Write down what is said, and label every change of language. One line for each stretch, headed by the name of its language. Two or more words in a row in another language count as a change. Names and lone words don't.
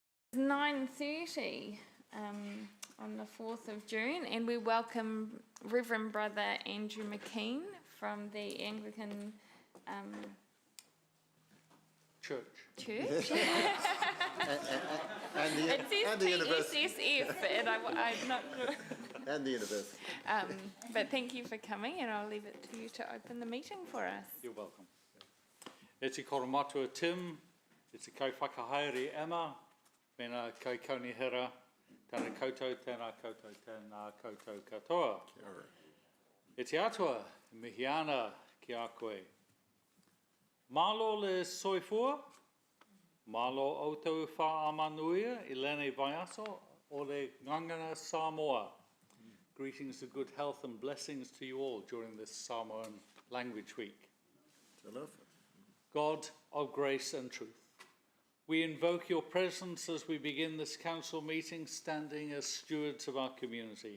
English: 9:30 on the 4th of June, and we welcome Reverend Brother Andrew McKean from the Anglican Church. And the university. TSSF, and I'm not sure. And the university. But thank you for coming, and I'll leave it to you to open the meeting for us. You're welcome.
Māori: E te koromatua Tim, e te kaiwhakahaere Emma, mena kai kaunihera, tēnā koutou, tēnā koutou katoa. E te atua, mihi ana ki a koe.
Samoan: Malo le soifua, malo outou wha amanuia i lēnei vaiaso o le ngangana Samoa.
English: Greetings of good health and blessings to you all during this Samoan Language Week. God of grace and truth, we invoke your presence as we begin this council meeting standing as stewards of our community.